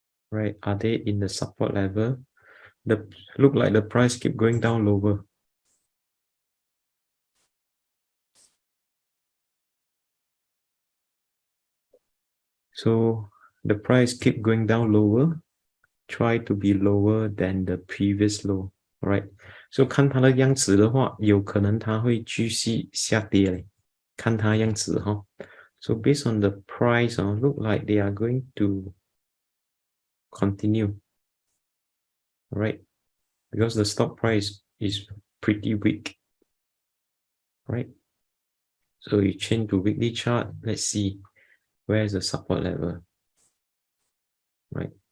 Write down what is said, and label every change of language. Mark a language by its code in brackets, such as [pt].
[en] Right, are they in the support level? Look like the price keep going down lower. So the price keep going down lower. Try to be lower than the previous low, right? [zh] 所以看它的样子的话，有可能它会继续下跌嘞。看它样子哈。 [en] So based on the price, look like they are going to continue, right? Because the stock price is pretty weak, right? So you change to weekly chart. Let's see where is the support level, right?